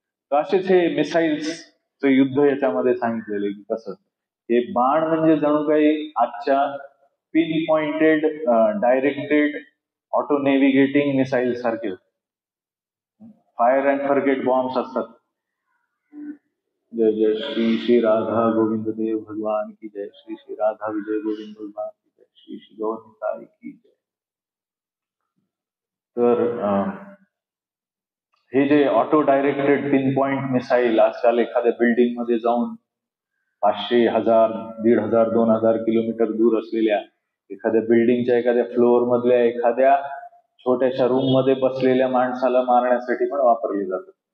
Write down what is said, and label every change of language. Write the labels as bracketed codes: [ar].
[mr] तर असेच हे मिसाईल्सचं युद्ध याच्यामध्ये सांगितलेलं की कसं हे बाण म्हणजे जणू काही आजच्या pin pointed directed auto नेव्हिगेटिंग missile सारखे फायर अँड फॉरगेट बॉम्ब्स असतात. [hi] जय जय श्री श्री राधा गोविंद देव भगवान की जय, श्री श्री राधा विजय गोविंद भगवान की जय, श्री श्री गौरताई की जय. [mr] तर हे जे auto directed pin point missile आजकाल एखाद्या बिल्डिंग मध्ये जाऊन 500, 1000, 1500, 2000 किलोमीटर दूर असलेल्या एखाद्या बिल्डिंगच्या एखाद्या फ्लोअर मधल्या एखाद्या छोट्याशा रूम मध्ये बसलेल्या माणसाला मारण्यासाठी पण वापरले जातात.